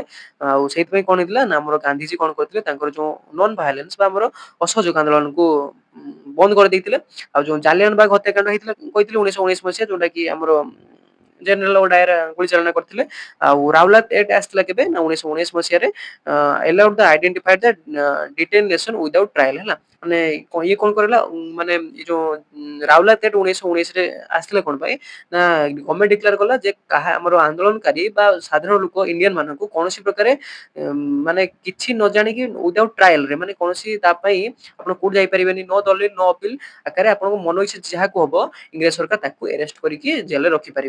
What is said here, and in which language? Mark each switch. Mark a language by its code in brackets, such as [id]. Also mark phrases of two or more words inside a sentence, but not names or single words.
[or] ଆଉ ସେଇଥିପାଇଁ କଣ ହେଇଥିଲା ନା ଆମର ଗାନ୍ଧିଜୀ କଣ କରିଥିଲେ, ତାଙ୍କର ଯୋଉ [en] non violence [or] ବା ଆମର ଅସହଯୋଗ ଆନ୍ଦୋଳନକୁ ବନ୍ଦ କରିଦେଇଥିଲେ। ଆଉ ଯୋଉ ଜାଲିଆନାବାଗ ହତ୍ୟାକାଣ୍ଡ ହେଇଥିଲା କହିଥିଲେ 1919 ମସିହା, ଯୋଉଟା କି ଆମର ଜେନେରାଲ ଡାୟର ଗୁଳି ଚାଳନା କରିଥିଲେ। ଆଉ ରାଉଲାତ ଏକ୍ଟ ଆସିଥିଲା କେବେ ନା 1919 ମସିହାରେ, [en] allowed the identified the detention without trial ହେଲା। [or] ମାନେ ଇଏ କଣ କରିଲା ମାନେ ଏ ଯୋଉ ରାଉଲାତ ଏକ୍ଟ 1919 ରେ ଆସିଥିଲା କଣ ପାଇଁ ନା [en] government declare [or] କଲା ଯେ କାହା ଆମର ଆନ୍ଦୋଳନକାରୀ ବା ସାଧାରଣ ଲୋକ ଇଣ୍ଡିଆନ ମାନଙ୍କୁ କୌଣସି ପ୍ରକାର ମାନେ କିଛି ନ ଜାଣିକି [en] without trial [or] ରେ ମାନେ କୌଣସି ତା ପାଇଁ ଆପଣ କୋର୍ଟ ଯାଇପାରିବେନି, ନ ଦଲିଲ ନ ଅପିଲ ଆକାରରେ ଆପଣଙ୍କ ମନ ଇଚ୍ଛା ଯାହାକୁ ହବ ଇଂରେଜ ସରକାର ତାକୁ ଆରେଷ୍ଟ କରିକି ଜେଲରେ ରଖିପାରିବେ।